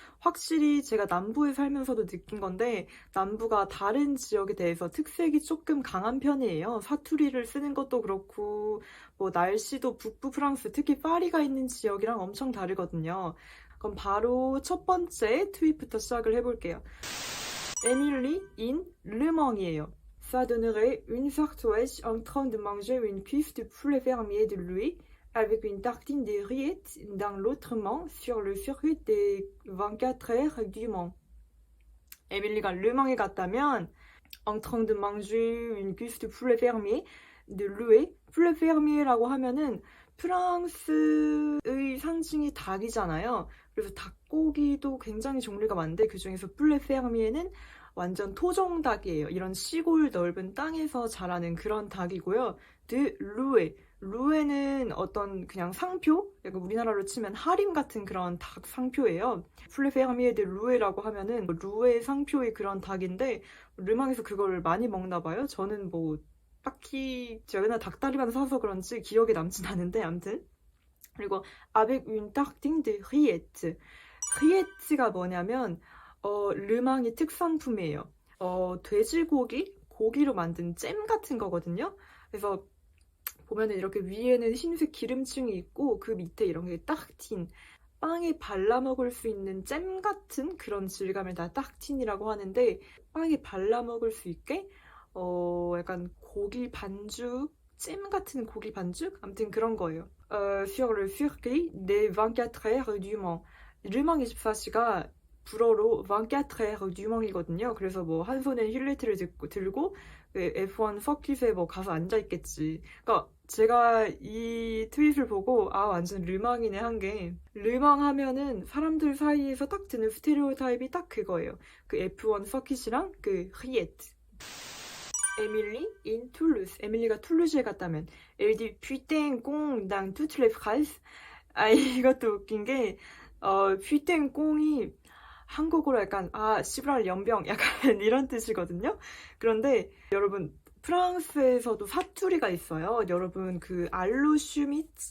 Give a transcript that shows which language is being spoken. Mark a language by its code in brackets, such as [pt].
[ko] 확실히 제가 남부에 살면서도 느낀 건데 남부가 다른 지역에 대해서 특색이 조금 강한 편이에요. 사투리를 쓰는 것도 그렇고 뭐 날씨도 북부 프랑스, 특히 파리가 있는 지역이랑 엄청 다르거든요. 그럼 바로 첫 번째 트윗부터 시작을 해볼게요. 에밀리 인 르망이에요. [fr] Ça donnerait une sartoise en train de manger une cuisse de poulet fermier de louis avec une tartine de rillettes dans l'autre main sur le circuit des 24 heures du Mans. [ko] 에밀리가 르망에 갔다면 [fr] en train de manger une cuisse de poulet fermier de louis. [ko] poulet fermier라고 하면은 프랑스의 상징이 닭이잖아요. 그래서 닭고기도 굉장히 종류가 많은데 그 중에서 poulet fermier는 완전 토종닭이에요. 이런 시골 넓은 땅에서 자라는 그런 닭이고요. [fr] de louis. [ko] 루에는 어떤 그냥 상표? 약간 우리나라로 치면 하림 같은 그런 닭 상표예요. [fr] poulet fermier de louis [ko] 라고 하면은 루에 상표의 그런 닭인데 르망에서 그걸 많이 먹나 봐요. 저는 뭐 딱히 제가 맨날 닭다리만 사서 그런지 기억에 남진 않은데 아무튼. 그리고 [fr] avec une tartine de rillettes. [ko] rillettes가 뭐냐면 르망의 특산품이에요. 돼지고기, 고기로 만든 잼 같은 거거든요. 그래서 보면은 이렇게 위에는 흰색 기름층이 있고 그 밑에 이런 게 딱틴, 빵에 발라 먹을 수 있는 잼 같은 그런 질감을 다 딱틴이라고 하는데 빵에 발라 먹을 수 있게 약간 고기 반죽, 잼 같은 고기 반죽? 아무튼 그런 거예요. [fr] Sur le circuit des 24 heures du Mans. [ko] 르망 24시가 불어로 [fr] 24 heures du Mans [ko] 이거든요. 그래서 뭐 한 손에 힐리트를 들고 F1 서킷에 뭐 가서 앉아있겠지. 그러니까 제가 이 트윗을 보고 완전 르망이네 한 게, 르망 하면은 사람들 사이에서 딱 드는 스테레오타입이 딱 그거예요. 그 F1 서킷이랑 그 리에트. [fr] 에밀리 in Toulouse. [ko] 에밀리가 툴루즈에 갔다면 [fr] Elle dit putain con dans toutes les phrases. [ko] 이것도 웃긴 게 putain 꽁이 한국어로 약간 씨발 연병 약간 이런 뜻이거든요. 그런데 여러분 프랑스에서도 사투리가 있어요. 여러분 그 알로슈티미